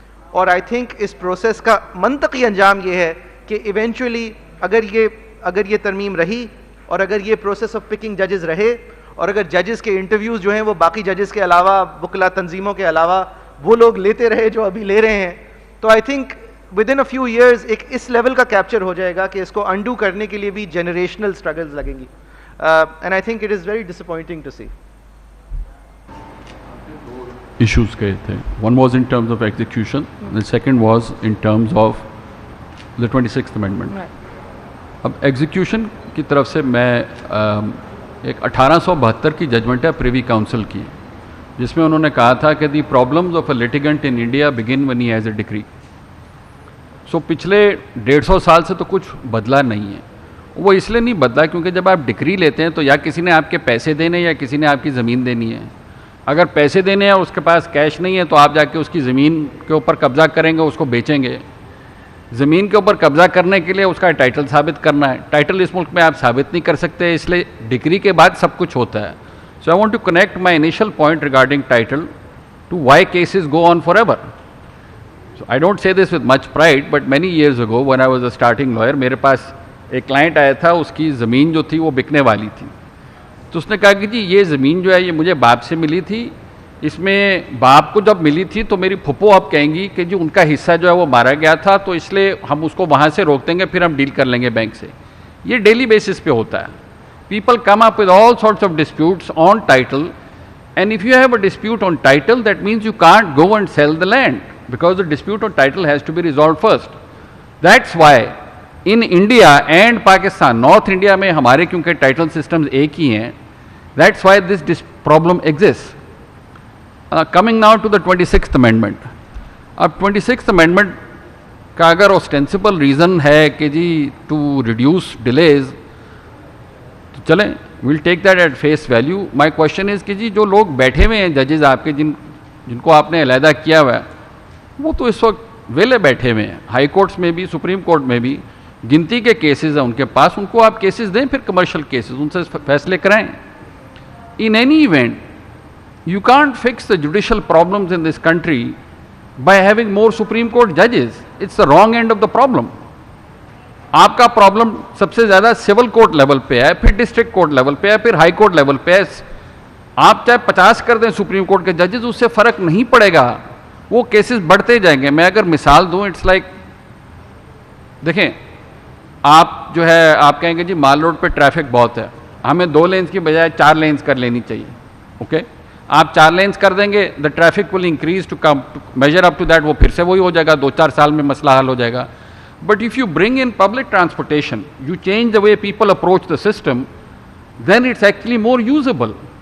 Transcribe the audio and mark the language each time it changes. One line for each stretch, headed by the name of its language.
Urdu: اور
English: I think
Urdu: اس process کا منطقی انجام یہ ہے کہ ایونچولی اگر یہ ترمیم رہی اور اگر یہ پروسیس آف پکنگ ججز رہے اور اگر ججز کے انٹرویوز جو ہیں وہ باقی ججز کے علاوہ, وکلا تنظیموں کے علاوہ وہ لوگ لیتے رہے جو ابھی لے رہے ہیں, تو I think
English: within a few years
Urdu: ایک اس لیول کا کیپچر ہو جائے گا کہ اس کو انڈو کرنے کے لیے بھی جنریشنل اسٹرگلز لگیں گی.
English: And I think it is very disappointing to see.
Urdu: issues کہے تھے.
English: One was in terms of execution, the second was in terms of the 26th amendment.
Urdu: اب ایگزیکیوشن کی طرف سے میں ایک 1872 کی ججمنٹ ہے پریوی کاؤنسل کی, جس میں انہوں نے کہا تھا کہ
English: The problems of a litigant in India begin when he has a decree.
Urdu: سو پچھلے 150 سال سے تو کچھ بدلا نہیں ہے. وہ اس لیے نہیں بدلا کیونکہ جب آپ ڈگری لیتے ہیں تو یا کسی نے آپ کے پیسے دینے یا کسی نے آپ کی زمین دینی ہے. اگر پیسے دینے ہیں اور اس کے پاس کیش نہیں ہے تو آپ جا کے اس کی زمین کے اوپر قبضہ کریں گے, اس کو بیچیں گے. زمین کے اوپر قبضہ کرنے کے لیے اس کا ٹائٹل ثابت کرنا ہے. ٹائٹل اس ملک میں آپ ثابت نہیں کر سکتے, اس لیے ڈگری کے بعد سب کچھ ہوتا ہے.
English: So I want to connect my initial point regarding title to why cases go on forever ایور. So I don't say this with much pride, but many years ago when I was a starting lawyer,
Urdu: میرے پاس ایک client آیا تھا, اس کی زمین جو تھی وہ بکنے والی تھی. تو اس نے کہا کہ جی یہ زمین جو ہے یہ مجھے باپ سے ملی تھی, اس میں باپ کو جب ملی تھی تو میری پھپھو اب کہیں گی کہ جی ان کا حصہ جو ہے وہ مارا گیا تھا, تو اس لیے ہم اس کو وہاں سے روک دیں گے, پھر ہم ڈیل کر لیں گے بینک سے. یہ ڈیلی بیسس پہ ہوتا ہے.
English: People come up with all sorts of disputes on title, and if you have a dispute on title that means you can't go and sell the land, because the dispute on title has to be resolved first. That's why in India and Pakistan, North India
Urdu: میں ہمارے کیونکہ title systems ایک ہی ہیں,
English: that's why this problem exists. Coming now to the 26th amendment.
Urdu: اب 26th amendment کا اگر
English: ostensible reason
Urdu: ہے کہ جی
English: to reduce delays,
Urdu: تو چلیں
English: we'll take that at face value. My question is
Urdu: کہ جی جو لوگ بیٹھے ہوئے ہیں ججز آپ کے جن کو آپ نے علیحدہ کیا ہوا ہے, وہ تو اس وقت ویلے بیٹھے ہوئے ہیں. ہائی کورٹس میں بھی, سپریم کورٹ میں بھی گنتی کے کیسز ہیں ان کے پاس, ان کو آپ کیسز دیں, پھر کمرشل کیسز ان سے فیصلے کرائیں.
English: In any event you can't fix the judicial problems in this country by having more supreme court ججز. It's the wrong and of the problem.
Urdu: آپ کا پرابلم سب سے زیادہ سول کورٹ لیول پہ ہے, پھر ڈسٹرکٹ کورٹ لیول پہ ہے, پھر ہائی کورٹ لیول پہ ہے. آپ چاہے 50 کر دیں سپریم کورٹ کے ججز, اس سے فرق نہیں پڑے گا, وہ کیسز بڑھتے جائیں گے. میں اگر مثال دوں,
English: it's like
Urdu: دیکھیں آپ جو ہے آپ کہیں گے جی مال روڈ پہ ٹریفک بہت ہے, ہمیں 2 لینز کی بجائے 4 لینز کر لینی چاہیے. اوکے, آپ 4 لینز کر دیں گے,
English: the traffic will increase to come major up to that,
Urdu: وہ پھر سے وہی ہو جائے گا, 2-4 سال میں مسئلہ حل ہو جائے گا.
English: But if you bring in public transportation, you change the way people approach the system, then it's actually more usable.